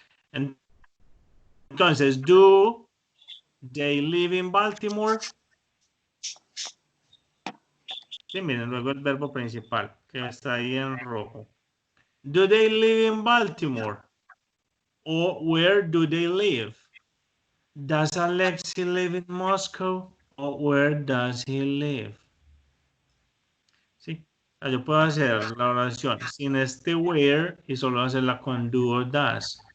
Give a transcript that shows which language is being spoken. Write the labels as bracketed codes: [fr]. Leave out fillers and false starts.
[en] Entonces, do they live in Baltimore? [es] Sí, miren, luego el verbo principal, que está ahí en rojo. [en] Do they live in Baltimore? o where do they live? Does Alexei live in Moscow? Or where does he live? [es] Sí, o sea, yo puedo hacer la oración sin este where y solo hacerla con do o does.